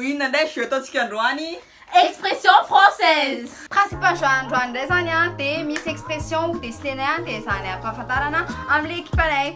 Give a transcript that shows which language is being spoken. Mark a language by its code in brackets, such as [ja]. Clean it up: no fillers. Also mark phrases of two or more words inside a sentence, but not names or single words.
[mg] Manday jeu ataontsika androany [fr] Expression française. Principal jeu [mg] androany ndray zany a dia misy [fr] expression dessinée [mg] a dia zany ampahafantarana amin'ilay équipe anay.